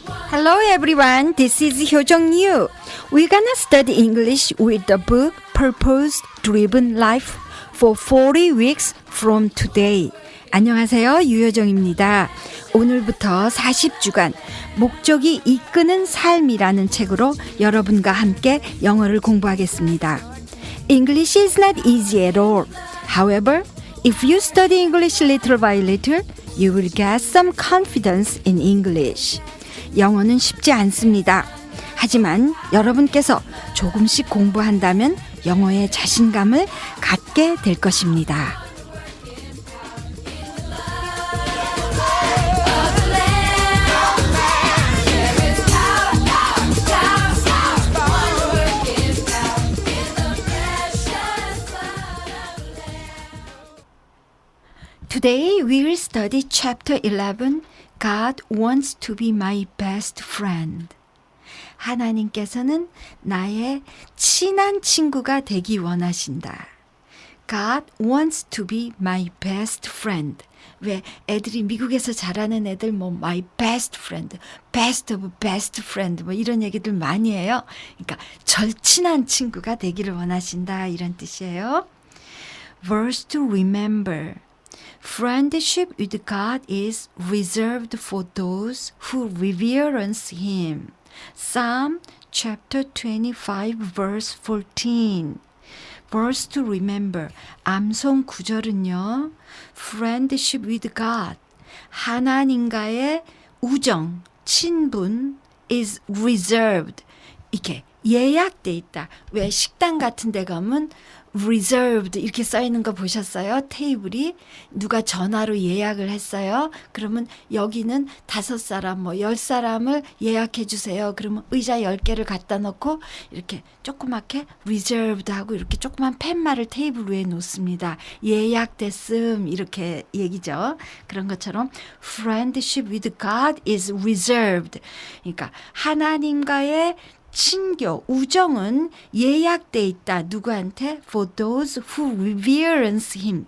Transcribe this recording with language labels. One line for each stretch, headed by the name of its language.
English: Hello everyone, this is Hyojong Yu. We're gonna study English with the book Purpose Driven Life for 40 weeks from today.
Korean: 안녕하세요, 유효정입니다. 오늘부터 40주간 목적이 이끄는 삶이라는 책으로 여러분과 함께 영어를 공부하겠습니다.
English: English is not easy at all. However, if you study English little by little, you will get some confidence in English.
Korean: 영어는 쉽지 않습니다. 하지만 여러분께서 조금씩 공부한다면 영어에 자신감을 갖게 될 것입니다.
English: Today we will study chapter 11. God wants to be my best friend.
Korean: 하나님께서는 나의 친한 친구가 되기 원하신다.
English: God wants to be my best friend.
Korean: 왜 애들이 미국에서 자라는 애들
English: my best friend, best of best friend
Korean: 이런 얘기들 많이 해요. 그러니까 절친한 친구가 되기를 원하신다 이런 뜻이에요.
English: Verse to remember. Friendship with God is reserved for those who reverence Him. Psalm chapter 25 verse 14. Verse to remember.
Korean: 암송 구절은요.
English: Friendship with God.
Korean: 하나님과의 우정, 친분
English: is reserved.
Korean: 이렇게 예약돼 있다. 왜 식당 같은 데 가면 reserved 이렇게 써 있는 거 보셨어요? 테이블이 누가 전화로 예약을 했어요. 그러면 여기는 5사람 10사람을 예약해 주세요. 그러면 의자 10개를 갖다 놓고 이렇게 조그맣게 reserved 하고 이렇게 조그만 팻말을 테이블 위에 놓습니다. 예약됐음 이렇게 얘기죠. 그런 것처럼
English: friendship with God is reserved.
Korean: 그러니까 하나님과의 친교, 우정은 예약돼 있다. 누구한테?
English: For those who reverence him.